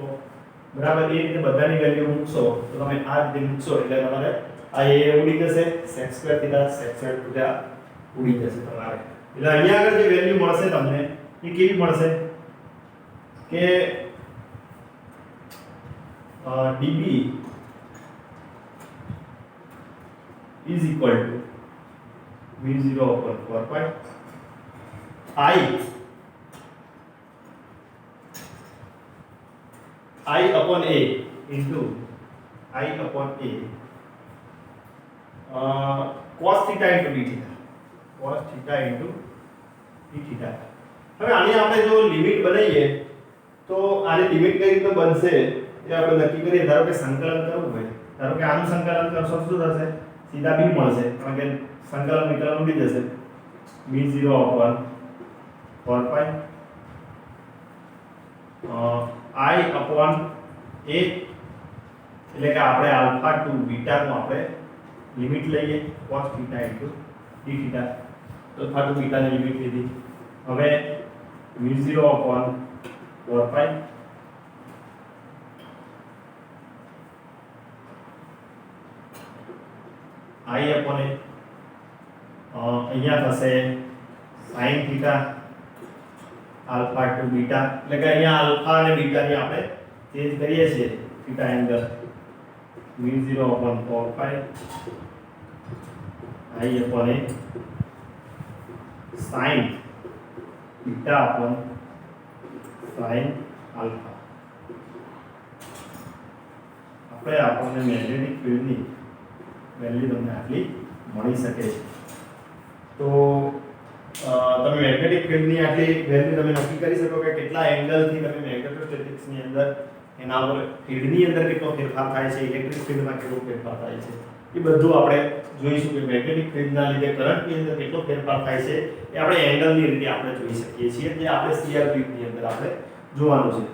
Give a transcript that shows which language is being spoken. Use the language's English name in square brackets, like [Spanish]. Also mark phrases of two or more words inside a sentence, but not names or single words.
[Gujarati] બરાબર, એ રીતે બધાની વેલ્યુ મૂકશો તો તમે આ રીતે મૂકશો એટલે તમારે આ a ઉડી જશે, [English] sec² theta sec² theta [Gujarati] ઉડી જશે તમારે. એટલે અહીંયા આગળ જે વેલ્યુ મળશે તમને એ કેવી મળશે [English] કે dB is equal to mu0/4 pi I upon a into I upon a cos theta into d theta, cos theta into d theta. [Gujarati] હવે આની આપણે જો લિમિટ બનાવીએ તો આની લિમિટ કઈ રીતે બનશે એ આપણે નક્કી કરીએ. ધારો કે સંકલન કરવું હોય, ધારો કે આનું સંકલન કરશો શું થશે? સીધા b મળશે, કારણ કે સંકલન વિકલન ઉડી જશે. [English] mu0/4 pi I upon a, [Gujarati] એટલે કે આપણે [English] alpha to beta [Gujarati] નું આપણે લિમિટ લઈએ [English] cos theta into d theta. alpha to beta [Gujarati] ની લિમિટ લીધી. હવે [English] mu0/4 pi I upon a [Gujarati] અહીંયા થશે [English] sin theta alpha to beta, [Gujarati] એટલે કે અહીંયા આલ્ફા અને બીટા ની આપણે ચેન્જ કરીએ છીએ [English] theta angle, v0 upon 4 pi I upon a sin theta upon sin alpha. [Gujarati] આપણે આપણને મેગ્નેટિક ફિલ્ડની વેલ્યુ તમને આટલી મળી શકે છે. તો તમે મેગ્નેટિક ફિલ્ડની આટલી વેલ્યુ તમે નક્કી કરી શકો કે કેટલા એંગલથી તમે મેગ્નેટોસ્ટેટિક્સની અંદર એના પર ફિલ્ડની અંદર કેટલો ફેરફાર થાય છે, ઇલેક્ટ્રિક ફિલ્ડમાં કેટલો ફેરફાર થાય છે, એ બધું આપણે જોઈશું કે મેગ્નેટિક ફિલ્ડના લીધે કરંટની અંદર કેટલો ફેરફાર થાય છે એ આપણે એંગલની રીતે આપણે જોઈ શકીએ છીએ, જે આપણે CR ગ્રીડની અંદર આપણે જોવાનું છે.